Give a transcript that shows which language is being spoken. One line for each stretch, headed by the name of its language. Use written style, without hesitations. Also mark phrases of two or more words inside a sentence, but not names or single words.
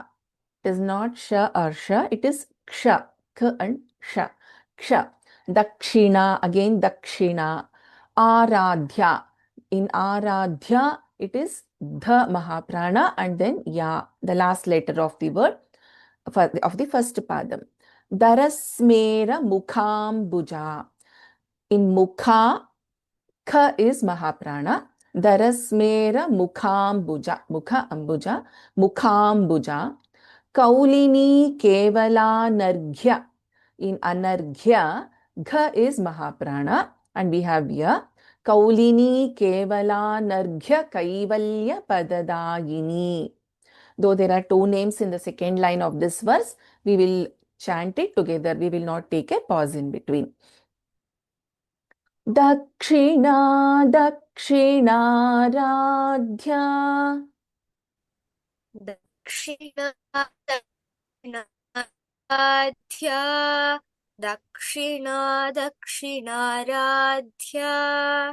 English: It is not Sha or Sha, it is Ksha. K and Sha. Ksha. Dakshina, again Dakshina. Aradhya. In Aradhya, it is the Mahaprana and then Ya, the last letter of the word of the first padam.
Sanskrit: Darasmera Mukhambuja.
English: In Mukha, Kha is Mahaprana.
Sanskrit: Darasmera Mukhambuja. Mukha Ambuja. Mukhambuja. Kaulini Kevala Narghya.
English: In Anarghya, Gha is Mahaprana and we have here
Sanskrit: Kaulini Kevala Narghya Kaivalya Padadayini.
English: Though there are two names in the second line of this verse, we will chant it together. We will not take a pause in between.
Sanskrit: Dakshina Dakshina Radhya Dakshina Dakshina Radhya Dakshina Dakshina Radhya